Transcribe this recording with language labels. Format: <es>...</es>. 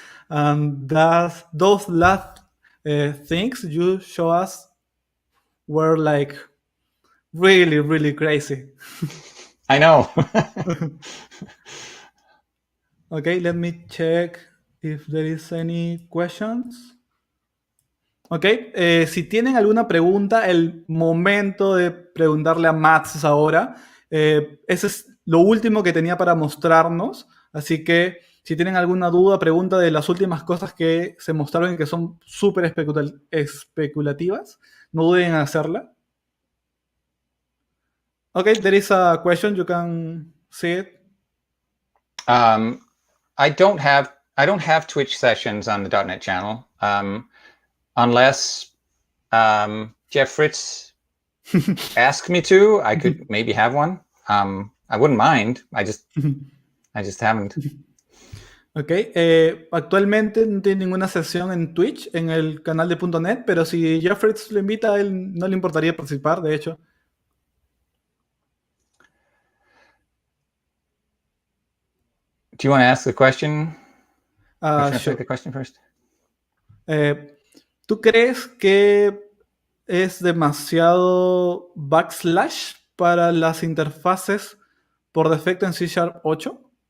<en>And those last things you show us were like really, really crazy. I know. Okay, let me check if there is any questions.</en> <es>Ok, si tienen alguna pregunta, el momento de preguntarle a Mads ahora. Ese es lo último que tenía para mostrarnos. Así que si tienen alguna duda, pregunta de las últimas cosas que se mostraron y que son súper especulativas, no duden en hacerla.</es> <en>Ok, there is a question. You can see it. I don't have Twitch sessions on the .NET channel. Unless Jeff Fritz asked me to, I could maybe have one. I wouldn't mind. I just haven't.</en> <es>Ok, actualmente no tiene ninguna sesión en Twitch, en el canal de .NET, pero si Jeff Fritz lo invita, a él no le importaría participar, de hecho.</es> <en>Do you want to ask the question? Sure. Take the question first.</en> <es>¿Tú crees que es demasiado backslash para las interfaces por defecto en C# 8?</es>